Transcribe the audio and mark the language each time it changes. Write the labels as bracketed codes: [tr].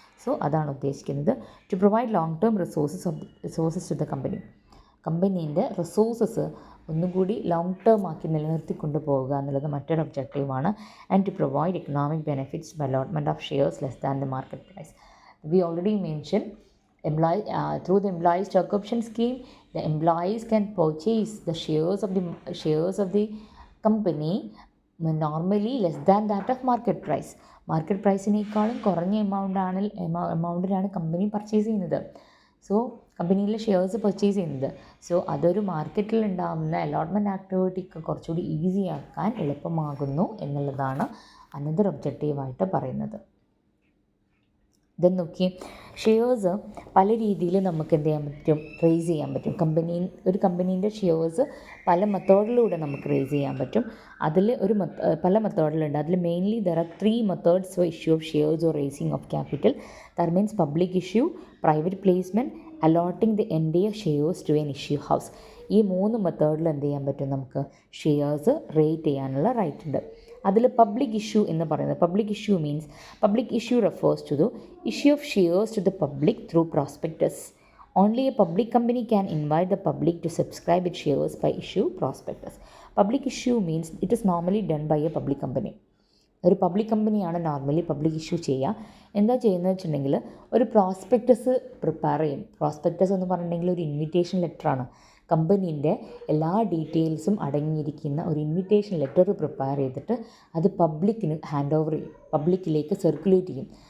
[ml] So അതാണ് ഉദ്ദേശിക്കുന്നത്. [en] to provide long term resources to the [ml] കമ്പനീൻ്റെ resources ഒന്നുകൂടി ലോങ് ടേം ആക്കി നിലനിർത്തിക്കൊണ്ട് പോകുക എന്നുള്ളത് മറ്റൊരു ഒബ്ജക്റ്റീവാണ്. [en] And to provide economic benefits by allotment of shares less than the market price. We already mention through the employee stock option scheme, the employees can purchase the shares of the company normally less than that of market price. [ml] Market പ്രൈസിനേക്കാളും കുറഞ്ഞ എമൗണ്ടിനാണ് company purchase ചെയ്യുന്നത്. So കമ്പനിയിലെ shares purchase ചെയ്യുന്നത്. So അതൊരു മാർക്കറ്റിൽ ഉണ്ടാകുന്ന allotment ആക്ടിവിറ്റിക്ക് കുറച്ചുകൂടി easy ആക്കാൻ എളുപ്പമാകുന്നു എന്നുള്ളതാണ് അനദർ ഒബ്ജക്റ്റീവായിട്ട് പറയുന്നത്. ഇതെന്ന് നോക്കി, ഷെയർസ് പല രീതിയിൽ നമുക്ക് എന്ത് ചെയ്യാൻ പറ്റും, റേസ് ചെയ്യാൻ പറ്റും. ഒരു കമ്പനീൻ്റെ ഷെയർസ് പല മെത്തേഡിലൂടെ നമുക്ക് റേസ് ചെയ്യാൻ പറ്റും. അതിൽ പല മെത്തേഡിലുണ്ട്. അതിൽ [en] Mainly there are 3 methods for issue of shares or raising of capital. That means public issue, private placement, allotting the entire shares to an issue house. [ml] ഈ 3 മെത്തേഡിൽ എന്ത് ചെയ്യാൻ പറ്റും, നമുക്ക് ഷെയർസ് റേറ്റ് ചെയ്യാനുള്ള റൈറ്റ് ഉണ്ട്. അതിൽ പബ്ലിക് ഇഷ്യൂ എന്ന് പറയുന്നത്, [en] Public issue refers to the issue of shares to the public through prospectus. Only a public company can invite the public to subscribe its shares by issue prospectus. Public issue means it is normally done by a public company. [ml] ഒരു public കമ്പനിയാണ് normally public issue ചെയ്യുക. എന്താ ചെയ്യുന്നത് വെച്ചിട്ടുണ്ടെങ്കിൽ ഒരു prospectus prepare ചെയ്യും. Prospectus എന്ന് പറഞ്ഞിട്ടുണ്ടെങ്കിൽ ഒരു ഇൻവിറ്റേഷൻ ലെറ്ററാണ്. കമ്പനീൻ്റെ എല്ലാ ഡീറ്റെയിൽസും അടങ്ങിയിരിക്കുന്ന ഒരു ഇൻവിറ്റേഷൻ ലെറ്റർ പ്രിപ്പയർ ചെയ്തിട്ട് അത് പബ്ലിക്കിന് ഹാൻഡ് ഓവർ ചെയ്യും, പബ്ലിക്കിലേക്ക് സർക്കുലേറ്റ് ചെയ്യും.